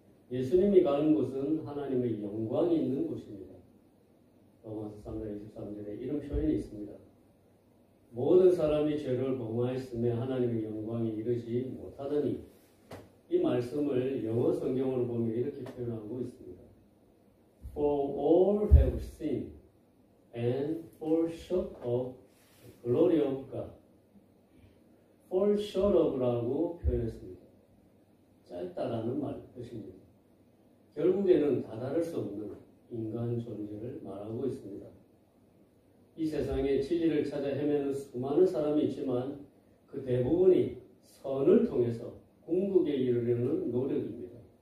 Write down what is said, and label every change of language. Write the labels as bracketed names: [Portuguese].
[Korean] 예수님이 가는 곳은 하나님의 영광이 있는 곳입니다. 로마서 3장 23절에 이런 표현이 있습니다. 모든 사람이 죄를 범하였음에 하나님의 영광이 이르지 못하더니 이 말씀을 영어 성경으로 보면 이렇게 표현하고 있습니다. [English] For all have sinned and fall short of the glory of God. fall short of [Korean] 라고 표현했습니다. 짧다라는 뜻입니다. 결국에는 다다를 수 없는 인간 존재를 말하고 있습니다. 이 세상에 진리를 찾아 헤매는 수많은 사람이 있지만 그 대부분이 선을 통해서 궁극에 이르려는 노력입니다.